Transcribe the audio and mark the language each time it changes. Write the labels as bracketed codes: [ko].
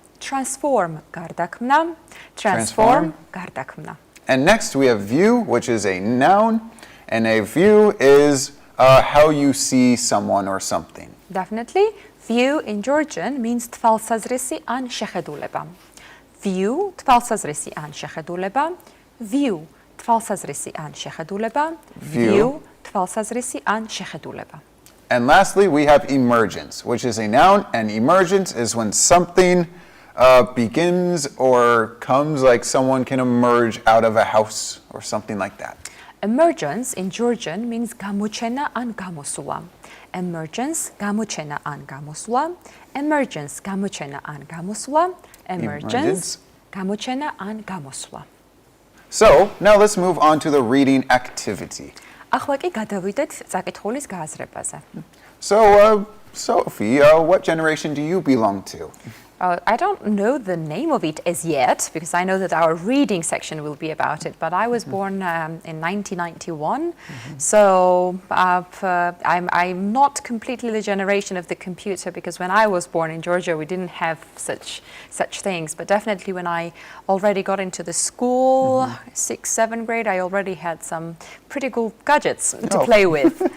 [en] Transform, გარდაქმნა. Transform, გარდაქმნა. And next we have view, which is a noun, and a view is how you see someone or something. Definitely. View in Georgian means [ka] თვალსაზრისი ან შეხედულება. View, თვალსაზრისი ან შეხედულება. View, თვალსაზრისი ან შეხედულება. View, თვალსაზრისი ან შეხედულება. [en] And lastly, we have emergence, which is a noun, and emergence is when something begins or comes, like someone can emerge out of a house or something like that. Emergence in Georgian means [ka] გამოჩენა ან გამოსვლა. Emergence, გამოჩენა ან გამოსვლა. Emergence, გამოჩენა ან გამოსვლა. Emergence, გამოჩენა ან გამოსვლა. [en] So, now let's move on to the reading activity. [ka] ახლა კი გადავიდეთ წაკითხულის გააზრებაზე. [en] So, Sophie, what generation do you belong to? I don't know the name of it as yet, because I know that our reading section will be about it, but I was born in 1991, so I'm not completely the generation of the computer, because when I was born in Georgia, we didn't have such things, but definitely when I already got into the school, 6th, 7th grade, I already had some pretty cool gadgets to play with.